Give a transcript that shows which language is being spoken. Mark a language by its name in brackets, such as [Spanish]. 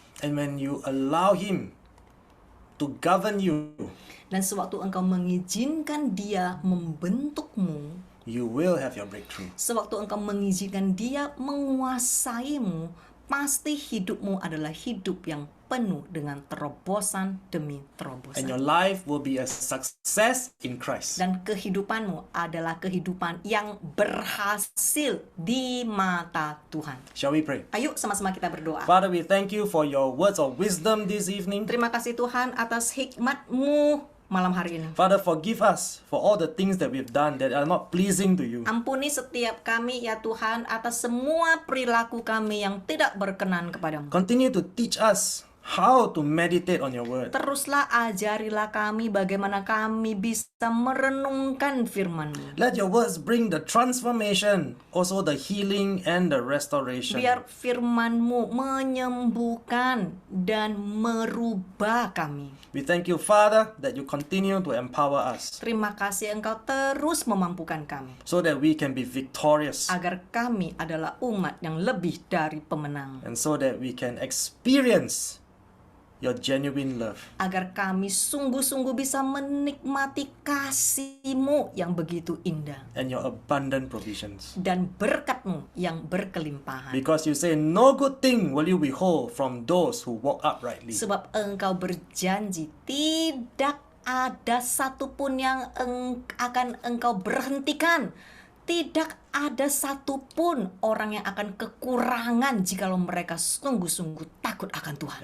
[English] And when you allow Him to govern you, [Indonesian] Dan sewaktu engkau mengizinkan Dia membentukmu, [English] you will have your breakthrough. [Indonesian] sewaktu engkau mengizinkan Dia menguasaimu, pasti hidupmu adalah hidup yang penuh dengan terobosan demi [English] And [Indonesian] terobosan. [English] your life will be a success in Christ. [Indonesian] Dan kehidupanmu adalah kehidupan yang berhasil di mata Tuhan. [English] Shall we pray? [Indonesian] Ayo sama-sama kita berdoa. [English] Father, we thank you for your words of wisdom this evening. [Indonesian] Terima kasih Tuhan atas hikmat-Mu malam hari ini. [English] Father, forgive us for all the things that we've done that are not pleasing to you. [Indonesian] Ampuni setiap kami ya Tuhan atas semua perilaku kami yang tidak berkenan kepadamu. [English] Continue to teach us how to meditate on your word. [Indonesian] Teruslah ajarilah kami bagaimana kami bisa merenungkan firman-Mu. [English] Let your words bring the transformation, also the healing and the restoration. [Indonesian] Biar firman-Mu menyembuhkan dan merubah kami. [English] We thank you, Father, that you continue to empower us [Indonesian] Terima kasih Engkau terus memampukan kami. [English] so that we can be victorious [Indonesian] Agar kami adalah umat yang lebih dari pemenang. [English] and so that we can experience your genuine love. [Indonesian] Agar kami sungguh-sungguh bisa menikmati kasih-Mu yang begitu indah. [English] And your abundant provisions. [Indonesian] Dan berkat-Mu yang berkelimpahan. [English] Because you say, no good thing will you withhold from those who walk uprightly. [Indonesian] Sebab Engkau berjanji tidak ada satupun yang akan Engkau berhentikan. Tidak ada satupun orang yang akan kekurangan jikalau mereka sungguh-sungguh takut akan Tuhan.